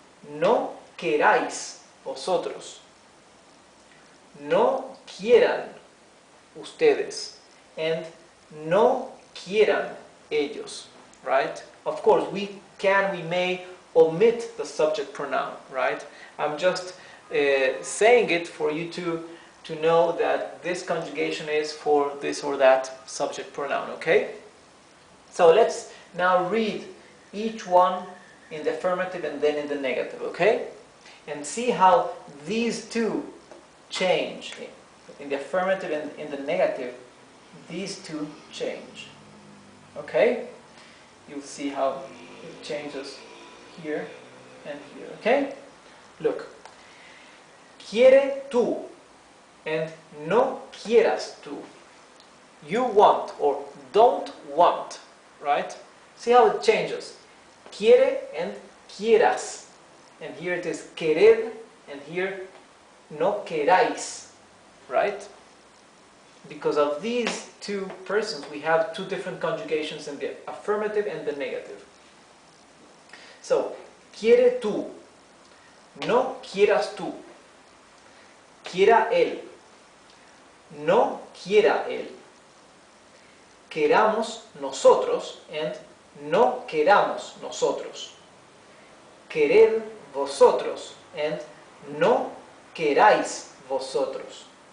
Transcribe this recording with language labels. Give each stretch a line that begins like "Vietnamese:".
Spanish: No queráis vosotros. No quieran ustedes. and no quieran ellos, right?
English: Of course, we may omit the subject pronoun, right? I'm just saying it for you to know that this conjugation is for this or that subject pronoun, okay? So let's now read each one in the affirmative and then in the negative, okay? And see how these two change. In the affirmative and in the negative, these two change. Okay? You'll see how it changes here and here. Okay? Look.
Spanish: Quiere tú and no quieras tú.
English: You want or don't want. Right? See how it changes. Quiere and quieras. And here it is querer and here no queráis. Right? Because of these two persons, we have two different conjugations in the affirmative and the negative.
Spanish: So, quiere tú, no quieras tú, quiera él, no quiera él, queramos nosotros and no queramos nosotros, querer vosotros and no queráis vosotros.